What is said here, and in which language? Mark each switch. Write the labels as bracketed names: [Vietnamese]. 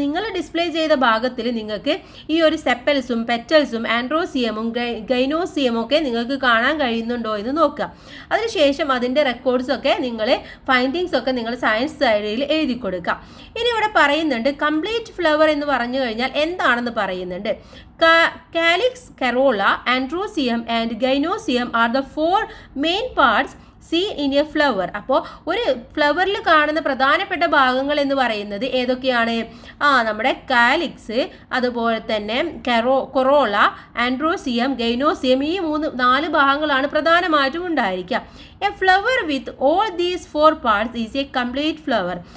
[Malayalam] നിങ്ങൾ ഡിസ്പ്ലേ ചെയ്ത ഭാഗത്തിൽ നിങ്ങൾക്ക് ഈ ഒരു സെപ്പൽസും പെറ്റൽസും ആൻഡ്രോസിയമും ഗൈനോസിയമും ഒക്കെ നിങ്ങൾക്ക് കാണാൻ കഴിയുന്നുണ്ടോ എന്ന് നോക്കുക. അതിനുശേഷം അതിൻ്റെ റെക്കോർഡ്സൊക്കെ ഫൈൻഡിങ്സ് ഒക്കെ നിങ്ങൾ സയൻസ് സൈഡിൽ എഴുതി കൊടുക്കുക. ഇനി ഇവിടെ പറയുന്നുണ്ട് കംപ്ലീറ്റ് ഫ്ലവർ എന്ന് പറഞ്ഞു കഴിഞ്ഞാൽ എന്താണെന്ന് പറയുന്നുണ്ട്. [English] Calyx, corolla, androsium and gynosium are the four main parts. Seen in a flower. [Malayalam] അപ്പോൾ ഒരു ഫ്ലവറിൽ കാണുന്ന പ്രധാനപ്പെട്ട ഭാഗങ്ങൾ എന്ന് പറയുന്നത് ഏതൊക്കെയാണ്? നമ്മുടെ കാലിക്സ്, അതുപോലെ തന്നെ കൊറോള, ആൻഡ്രോസിയം, ഗൈനോസിയം, ഈ 4 ഭാഗങ്ങളാണ് പ്രധാനമായിട്ടും ഉണ്ടായിരിക്കുക. [English] A flower with all these 4 parts is a complete flower.